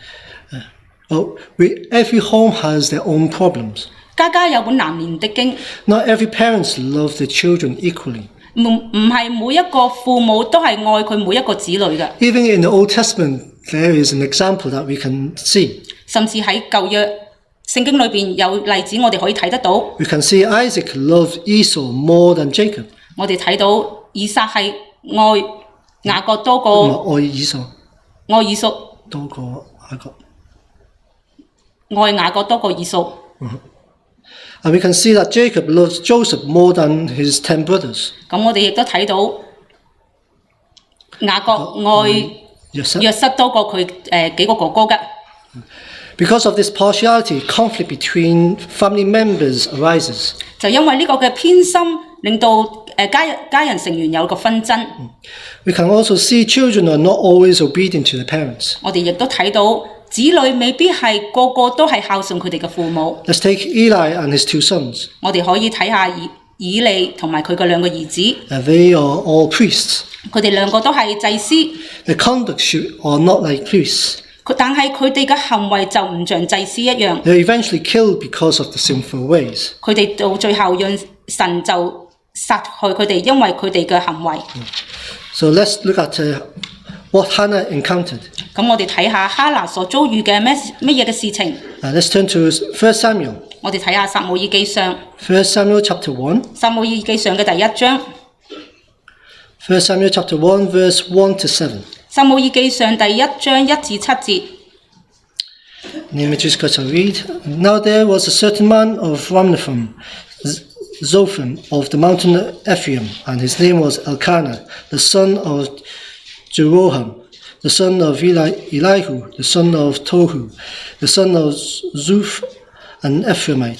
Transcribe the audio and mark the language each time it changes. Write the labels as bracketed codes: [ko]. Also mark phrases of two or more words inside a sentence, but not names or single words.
[en] Every home has their own problems. [yue] 家家有本難念的經。 [en] Not every parents love their children equally. [yue] 唔係每一個父母都係愛佢每一個子女嘅。 [en] Even in the Old Testament, there is an example that we can see. [yue] 甚至喺舊約聖經裏邊有例子，我哋可以睇得到。 [en] We can see Isaac loved Esau more than Jacob. [yue] 我哋睇到以撒係愛雅各多過愛以掃多過雅各。愛雅各多過以掃。 [en] And we can see that Jacob loves Joseph more than his 10 brothers. [yue] 咁我哋亦都睇到雅各愛約瑟多過佢幾個哥哥嘅。 [en] Because of this partiality, conflict between family members arises. [yue] 就因為呢個嘅偏心，令到家人成員有個紛爭。 [en] We can also see children are not always obedient to their parents. [yue] 我哋亦都睇到子女未必係個個都係孝順佢哋嘅父母。 [en] Let's take Eli and his 2 sons. [yue] 我哋可以睇下以利同埋佢嘅兩個兒子。 [en] They are all priests. [yue] 佢哋兩個都係祭司。 [en] Their conduct are not like priests. [yue] 但係佢哋嘅行為就唔像祭司一樣。 [en] They're eventually killed because of the sinful ways. [yue] 佢哋到最後讓神就殺害佢哋，因為佢哋嘅行為。 [en] So let's look at what Hannah encountered. [yue] 咁我哋睇下哈拿所遭遇嘅乜嘢嘅事情。 [en] Let's turn to 1 Samuel. [yue] 我哋睇下撒母耳記上。 [en] 1 Samuel chapter 1. [yue] 撒母耳記上嘅第1章。 [en] 1 Samuel chapter 1 verse 1 to 7. [yue] 撒母耳記上第1章1至7節。 [en] In the images I read. Now there was a certain man of Ramnaphim, Zophim of the mountain of Ephraim, and his name was Elkanah, the son of Jeroham, the son of Elihu, the son of Tohu, the son of Zuph, an Ephraimite.